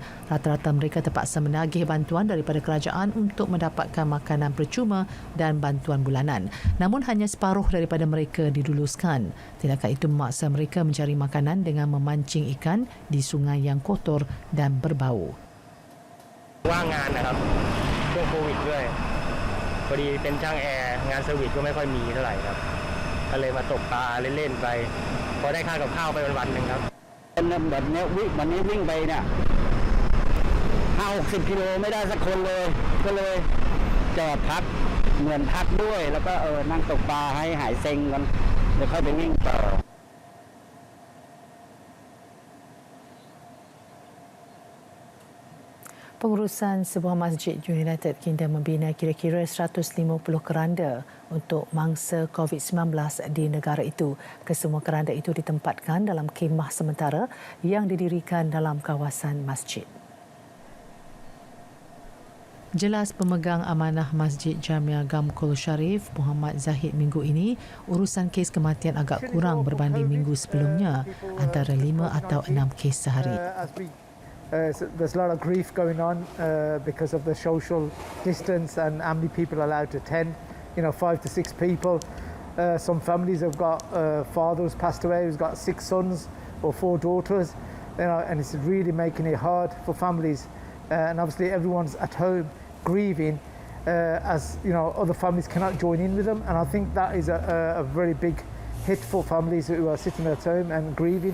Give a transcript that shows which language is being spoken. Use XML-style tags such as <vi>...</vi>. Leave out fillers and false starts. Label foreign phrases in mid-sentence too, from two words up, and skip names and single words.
<ms>Rata-rata mereka terpaksa menagih bantuan daripada kerajaan untuk mendapatkan makanan percuma dan bantuan bulanan. Namun hanya separuh daripada mereka diluluskan. Tindakan itu memaksa mereka mencari makanan dengan memancing ikan di sungai yang kotor dan berbau.</ms> <th>ว่างงานนะครับช่วงโควิดด้วยพอดีเป็นช่างแอร์งานเซอร์วิสก็ไม่ค่อยมีเท่าไหร่ครับก็เลยมาตกปลาเล่นๆไปพอได้ค่ากับข้าวไปวันๆนึงครับแบบนี้วันนี้วิ่งไปเนี่ย50 กิโลไม่ได้สักคนเลยก็เลยจอดพักเหมือนพักด้วยแล้วก็นั่งตกปลาให้หายเซ็งกันเดี๋ยวค่อยไปวิ่งต่อ</th> <ms>Pengurusan sebuah masjid United Kingdom membina kira-kira 150 keranda untuk mangsa COVID-19 di negara itu. Kesemua keranda itu ditempatkan dalam khemah sementara yang didirikan dalam kawasan masjid. Jelas pemegang amanah Masjid Jamia Gamkul Sharif, Muhammad Zahid minggu ini, urusan kes kematian agak kurang berbanding minggu sebelumnya, antara 5 atau 6 kes sehari.</ms> <en>There's a lot of grief going on because of the social distance and how many people are allowed to attend. 5 to 6 people. Some families have got father who's passed away, who's got 6 sons or 4 daughters. And it's really making it hard for families. And obviously everyone's at home grieving as other families cannot join in with them. And I think that is a very big hit for families who are sitting at home and grieving.</en>